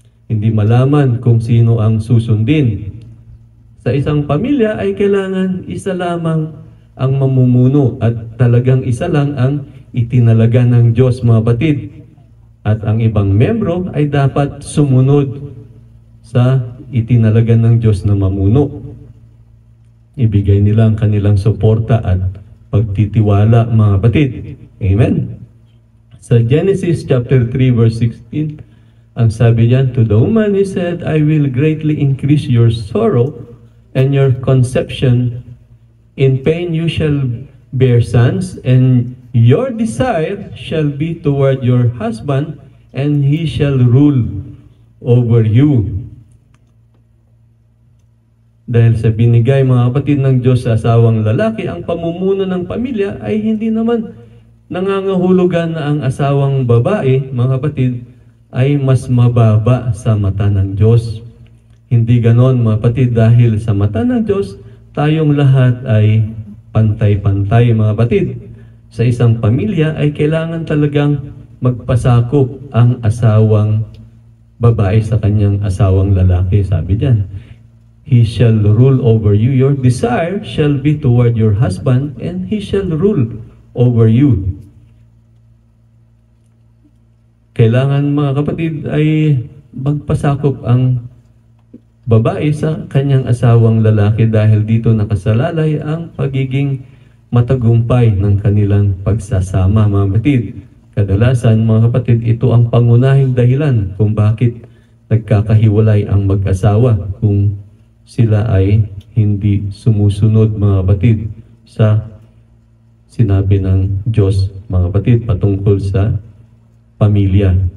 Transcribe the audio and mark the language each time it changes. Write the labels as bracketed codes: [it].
[tl] Hindi malaman kung sino ang susundin. Sa isang pamilya ay kailangan isa lamang ang mamumuno at talagang isa lang ang itinalaga ng Diyos, mga kapatid. At ang ibang membro ay dapat sumunod sa itinalaga ng Diyos na mamuno. Ibigay nila ang kanilang suporta at pagtitiwala, mga kapatid. Amen. Sa Genesis chapter 3 verse 16, ang sabi diyan, [en] to the woman he said, I will greatly increase your sorrow and your conception. In pain you shall bear sons, and your desire shall be toward your husband, and he shall rule over you. [tl] Dahil sa binigay, mga kapatid, ng Diyos sa asawang lalaki, ang pamumuno ng pamilya ay hindi naman nangangahulugan na ang asawang babae, mga kapatid, ay mas mababa sa mata ng Diyos. Hindi ganon, mga kapatid, dahil sa mata ng Diyos, tayong lahat ay pantay-pantay, mga kapatid. Sa isang pamilya ay kailangan talagang magpasakop ang asawang babae sa kanyang asawang lalaki. Sabi diyan, [en] he shall rule over you. Your desire shall be toward your husband, and he shall rule over you. [tl] Kailangan, mga kapatid, ay magpasakop ang babae sa kanyang asawang lalaki dahil dito nakasalalay ang pagiging matagumpay ng kanilang pagsasama, mga kapatid. Kadalasan, mga kapatid, ito ang pangunahing dahilan kung bakit nagkakahiwalay ang mag-asawa, kung sila ay hindi sumusunod, mga kapatid, sa sinabi ng Diyos, mga kapatid, patungkol sa pamilya.